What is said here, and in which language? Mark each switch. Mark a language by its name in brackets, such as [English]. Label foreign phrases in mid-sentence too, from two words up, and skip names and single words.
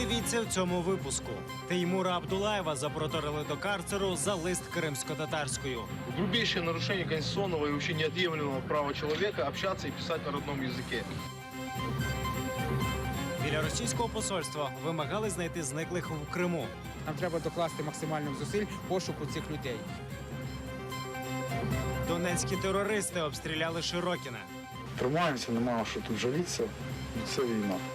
[Ukrainian] Дивіться в цьому випуску. Теймура Абдулаєва запроторили до карцеру за лист кримсько-татарською. [Russian] Грубейшее нарушение конституционного и вообще неотъемлемого права человека общаться и писать на родном языке. [Ukrainian] Біля російського посольства вимагали знайти зниклих в Криму. Нам треба докласти максимальних зусиль пошуку цих людей. Донецькі терористи обстріляли Широкіне. Тримаємося, немає що тут жалітися, це війна.